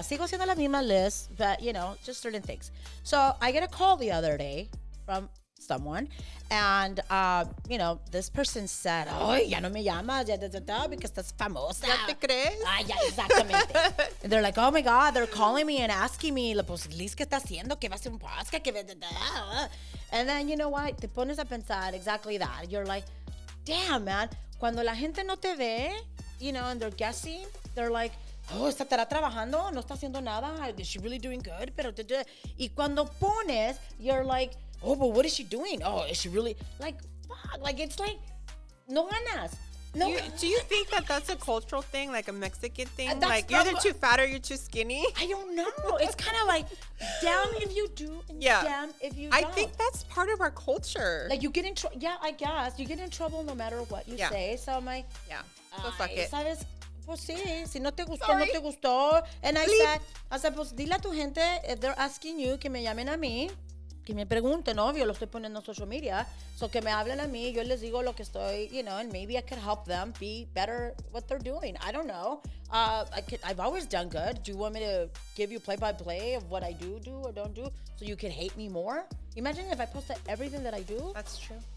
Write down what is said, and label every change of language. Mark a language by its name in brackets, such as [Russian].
[Spanish] Sigo siendo la misma Liz, [English] but just certain things. So I get a call the other day from someone, and this person said, [Spanish] "Ay, ya no me llamas, ya [English] because [Spanish] estás famosa." ¿Ya te crees? Ah, ya, exactamente. [English] And they're like, "Oh my God," they're calling me and asking me, [Spanish] pues, Liz, ¿qué está haciendo? ¿Qué va a hacer un podcast? [English] And then, you know what? [Spanish] Te pones a pensar [English] exactly that. You're like, damn, man. [Spanish] Cuando la gente no te ve, [English] and they're guessing, they're like, oh, [Spanish] ¿estará trabajando? No está haciendo nada. [English] Is she really doing good? [Spanish] Pero, y cuando pones, [English] you're like, oh, but what is she doing? Oh, is she really, like, fuck, like, it's like, [Spanish] no ganas. [English] No. Do you think that that's a cultural thing, like a Mexican thing? Like, you're either too fat or you're too skinny? I don't know. It's kind of like, damn if you do, and damn if you don't. I think that's part of our culture. Like, you get in trouble, I guess. You get in trouble no matter what you say. So I'm like, so fuck it. [Spanish] ¿Sabes? Pues sí, si no te gustó, no te gustó. [English] And I said, [Spanish] pues dile a tu gente, [English] if they're asking you, [Spanish] que me llamen a mí. Que me pregunten, obvio, lo estoy poniendo en social media. [English] So [Spanish] que me hablen a mí, yo les digo lo que estoy, [English] and maybe I could help them be better what they're doing. I don't know. I've always done good. Do you want me to give you play-by-play of what I do or don't do so you can hate me more? Imagine if I posted everything that I do. That's true.